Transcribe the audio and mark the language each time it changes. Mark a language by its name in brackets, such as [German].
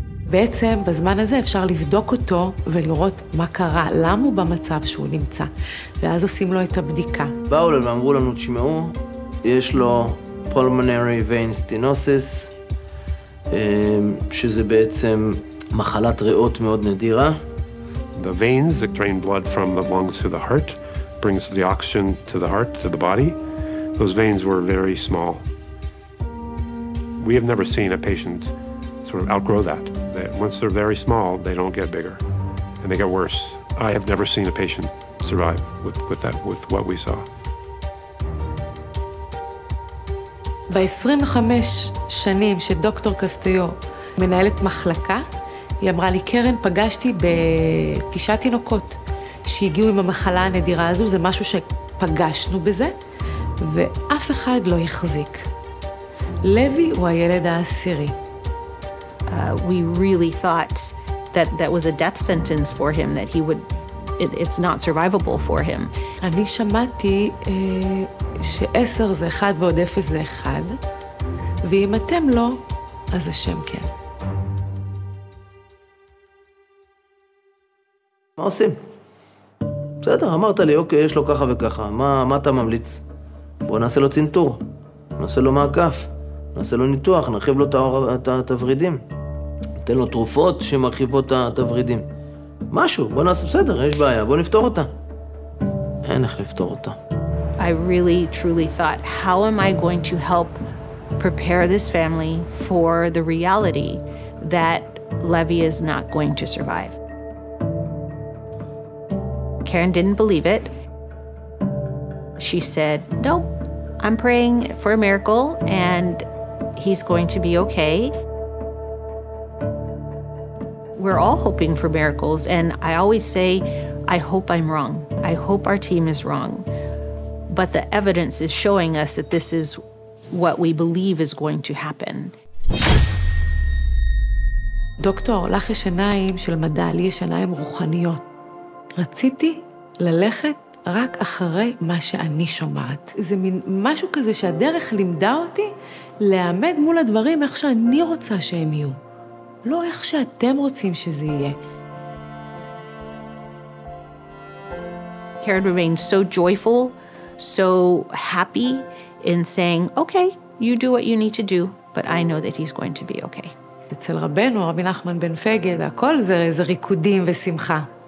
[Hebrew] בעצם בזמן הזה אפשר לבדוק אותו ולראות מה קרה, למה הוא במצב שהוא נמצא, ואז עושים לו את הבדיקה. באו לנו ואמרו לנו, תשמעו, יש לו pulmonary vein stenosis, שזה בעצם מחלת ריאות מאוד נדירה. [English] The veins that drain blood from the lungs to the heart brings the oxygen to the heart, to the body. Those veins were very small. We have never seen a patient sort of outgrow that. Once they're very small, they don't get bigger, and they get worse. I have never seen a patient survive with what we saw. [Hebrew] ב-25 שנים שדוקטור קסטיו מנהלת מחלקה, היא אמרה לי, קרן, פגשתי ב9 תינוקות שהגיעו עם המחלה הנדירה הזו, זה משהו שפגשנו בזה, ואף אחד לא יחזיק. לוי הוא הילד העשירי. [English] We really thought that was a death sentence for him, that it's not survivable for him. [Hebrew] אני שמעתי ש10 זה 1 ועוד 0 זה 1, ואם אתם לא, אז השם כן. מה עושים? בסדר, אמרת לי, אוקיי, יש לו ככה וככה, מה אתה ממליץ? בוא נעשה לו צנתור, נעשה לו מעקף, נעשה לו ניתוח, נרחיב לו את התוורידים. ניתן לו תרופות שמרחיבות את התוורידים. משהו, בוא נעשה, בסדר, יש בעיה, בוא נפתור אותה. אין איך לפתור אותה. [English] I really, truly thought, how am I going to help prepare this family for the reality that Levi is not going to survive? Karen didn't believe it. She said, no, I'm praying for a miracle and he's going to be okay. We're all hoping for miracles, and I always say, I hope I'm wrong. I hope our team is wrong. But the evidence is showing us that this is what we believe is going to happen. [Hebrew] דוקטור, לך יש עיניים של מדע, לי יש עיניים רוחניות. רציתי ללכת רק אחרי מה שאני שומעת. זה מין משהו כזה שהדרך לימדה אותי לעמד מול הדברים איך שאני רוצה שהם יהיו. לא איך שאתם רוצים שזה יהיה. [English] Karen remained so joyful, so happy in saying, okay, you do what you need to do, but I know that he's going to be okay. [Hebrew] אצל רבנו, רבי נחמן בן פגה, זה הכל זה ריקודים ושמחה.